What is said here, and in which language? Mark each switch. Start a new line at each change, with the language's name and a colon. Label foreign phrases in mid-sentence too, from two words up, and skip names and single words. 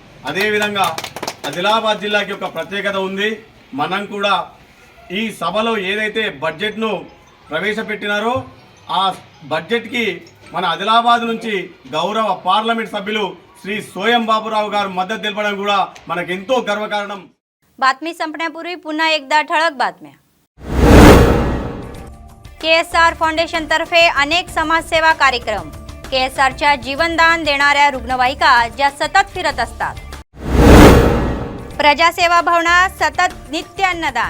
Telugu: అదేవిధంగా ఆదిలాబాద్ జిల్లాకి ఒక ప్రత్యేకత ఉంది, మనం కూడా ఈ సభలో ఏదైతే బడ్జెట్ను ప్రవేశపెట్టినారో ఆ బడ్జెట్కి మన ఆదిలాబాద్ నుంచి గౌరవ పార్లమెంట్ సభ్యులు శ్రీ सोयम बाबूराव గారు మద్దతు తెలపడం కూడా మనకెంతో గర్వకారణం.
Marathi: बातमी संपण्यापूर्वी पुन्हा एकदा ठळक बातम्या. KSR फाउंडेशन तर्फे अनेक समाजसेवा कार्यक्रम. KSRच्या जीवनदान देणाऱ्या रुग्णवाहिका ज्या सतत फिरत असतात. प्रजासेवा भवनात सतत नित्य अन्नदान.